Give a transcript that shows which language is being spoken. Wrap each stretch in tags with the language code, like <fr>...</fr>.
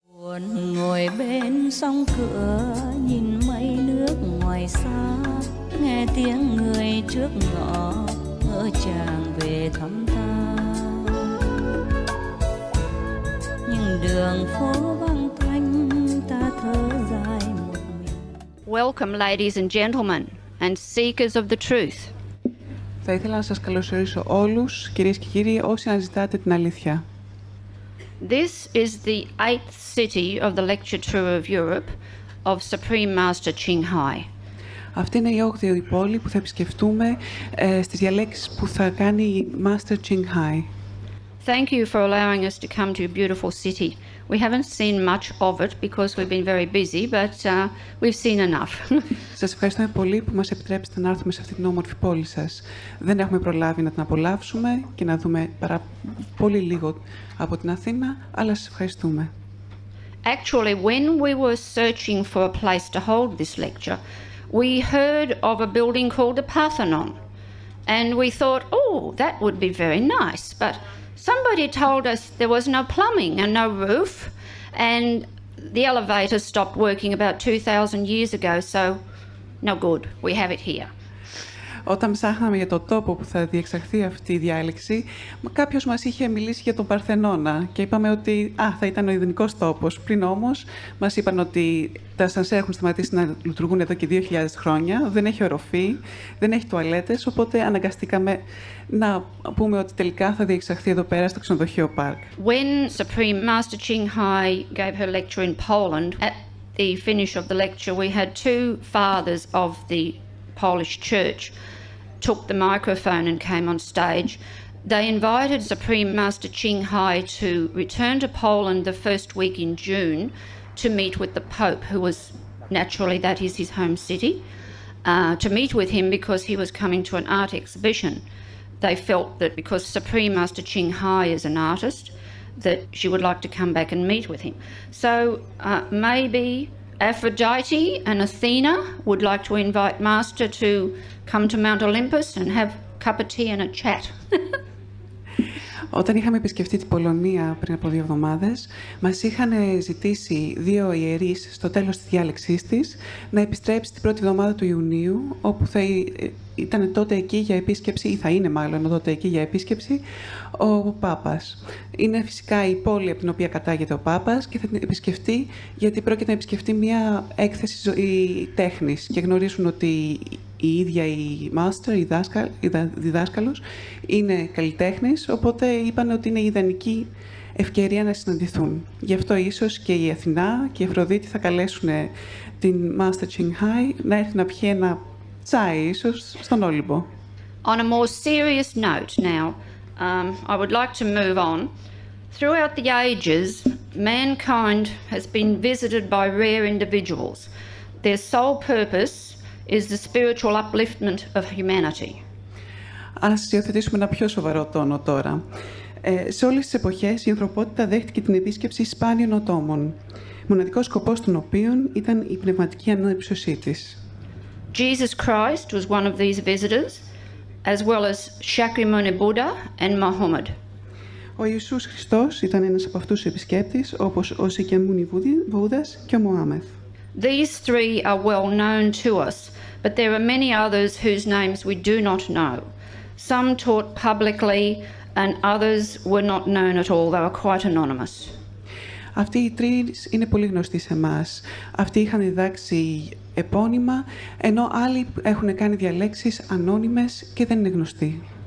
<vi>Buồn ngồi bên sông cửa, nhìn mây nước ngoài xa, nghe tiếng người trước ngõ ngỡ chàng về thăm ta. Nhưng đường phố vắng tanh, ta thở dài một mình.</vi> <en>Welcome, ladies and gentlemen, and seekers of the truth.</en> <el>Θα ήθελα να σας καλωσορίσω όλους, κυρίες και κύριοι, όσοι αναζητάτε την αλήθεια.</el> <en>This is the 8th city of the lecture tour of Europe of Supreme Master Qinghai.</en> <el>Αυτή είναι η 8η πόλη που θα επισκεφτούμε στις διαλέξεις που θα κάνει η Master Qinghai.</el> <en>Thank you for allowing us to come to a beautiful city. We haven't seen much of it because we've been very busy, but we've seen enough.</en> <el>Σας ευχαριστούμε πολύ που μας επιτρέψετε να έρθουμε σε αυτή την όμορφη πόλη σας. Δεν έχουμε προλάβει να την απολαύσουμε και να δούμε πολύ λίγο από την Αθήνα, αλλά σας ευχαριστούμε.</el> <en>Actually, when we were searching for a place to hold this lecture, we heard of a building called the Parthenon, and we thought, oh, that would be very nice, but somebody told us there was no plumbing and no roof, and the elevator stopped working about 2,000 years ago, so no good, we have it here.</en> <el>Όταν ψάχναμε για το τόπο που θα διεξαχθεί αυτή η διάλεξη, κάποιος μας είχε μιλήσει για τον Παρθενώνα και είπαμε ότι θα ήταν ο ιδανικός τόπος. Πριν όμως μας είπαν ότι τα ασανσέρ έχουν σταματήσει να λειτουργούν εδώ και 2.000 χρόνια, δεν έχει οροφή, δεν έχει τουαλέτες, οπότε αναγκαστήκαμε να πούμε ότι τελικά θα διεξαχθεί εδώ πέρα στο ξενοδοχείο Park.</el> <en>When Supreme Master Qinghai gave her lecture in Poland, at the finish of the lecture we had two fathers of the Polish church took the microphone and came on stage. They invited Supreme Master Qinghai to return to Poland the first week in June to meet with the Pope, who was, naturally that is his home city, to meet with him because he was coming to an art exhibition. They felt that because Supreme Master Qinghai is an artist, that she would like to come back and meet with him. So maybe Aphrodite and Athena would like to invite Master to come to Mount Olympus and have a cup of tea and a chat.</en> <el>Όταν είχαμε επισκεφτεί την Πολωνία πριν από 2 εβδομάδες, μας είχαν ζητήσει 2 ιερείς στο τέλος της διάλεξής της να επιστρέψει την πρώτη εβδομάδα του Ιουνίου, όπου θα ήταν τότε εκεί για επίσκεψη, ή θα είναι μάλλον τότε εκεί για επίσκεψη, ο Πάπας. Είναι φυσικά η πόλη από την οποία κατάγεται ο Πάπας και θα την επισκεφτεί γιατί πρόκειται να επισκεφτεί μια έκθεση τέχνης και γνωρίζουν ότι η ίδια η master, η διδάσκαλος, είναι καλλιτέχνης, οπότε είπαν ότι είναι η ιδανική ευκαιρία να συναντηθούν. Γι' αυτό ίσως και η Αθηνά και η Αφροδίτη θα καλέσουν την Master Qinghai να έρθει να πιει ένα τσάι, ίσως, στον Όλυμπο.</el> <en>On a more serious note now, I would like to move on. Throughout the ages, mankind has been visited by rare individuals. Their sole purpose is the spiritual upliftment of humanity.</en> <el>Ας υιοθετήσουμε ένα πιο σοβαρό τόνο τώρα. Σε όλες τις εποχές η ανθρωπότητα δέχτηκε την επίσκεψη σπάνιων ατόμων, μοναδικός σκοπός των οποίων ήταν η πνευματική ανέψωσή της.</el> <en>Jesus Christ was one of these visitors, as well as Shakyamuni Buddha and Muhammad.</en> <el>Ο Ιησούς Χριστός ήταν ένας από αυτούς τους επισκέπτες, όπως ο Σακιαμούνι Βούδας και ο Μωάμεθ.</el> <en>These three are well known to us, but there are many others whose names we do not know. Some taught publicly and others were not known at all. They were quite anonymous.</en> <el>Αυτοί οι τρεις είναι πολύ γνωστοί σε εμάς. Αυτοί είχαν διδάξει επώνυμα, ενώ άλλοι έχουν κάνει διαλέξεις ανώνυμες και δεν είναι γνωστοί.</el>